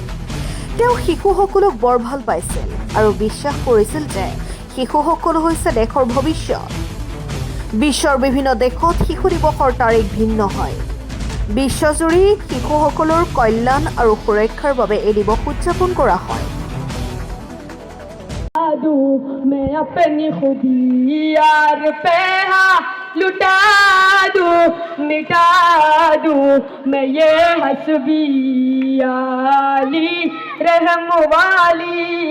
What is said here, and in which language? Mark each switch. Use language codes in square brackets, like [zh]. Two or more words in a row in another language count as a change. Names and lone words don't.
[as] তেওঁ শিশুসকলক বৰ ভাল পাইছিল আৰু বিশ্বাস কৰিছিল যে শিশুসকল হৈছে দেশৰ ভৱিষ্যত। বিশ্বৰ বিভিন্ন দেশত শিশু দিৱসৰ তাৰিখ ভিন্ন হয়। বিশ্বজুৰি শিশুসকলৰ কল্যাণ আৰু সুৰক্ষাৰ বাবে এই দিৱস উদযাপন কৰা হয়। [hi] मैं अपनी खुदी यार पे लुटा दूं, मिटा दूं मैं ये हस्बी आली रहम वाली